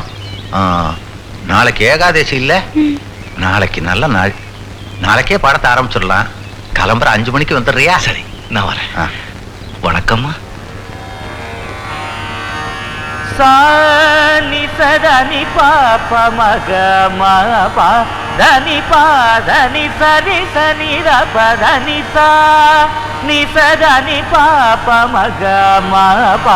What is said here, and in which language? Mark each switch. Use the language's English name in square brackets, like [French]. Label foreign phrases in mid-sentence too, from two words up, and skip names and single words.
[Tamil] நாளைக்கு ஏகாதசி இல்ல? நாளைக்கு நல்ல நாள். நாளைக்கே பாடத்தை ஆரம்பிச்சிடலாம். கிளம்புற 5 மணிக்கு வந்துடுறியா? சரி, நான் வரேன். வணக்கம்மா. சானி சதா దని పాప మగ మా పా దని పా దని సరి సని ర ప దని సా ని స దని పాప మగ మా పా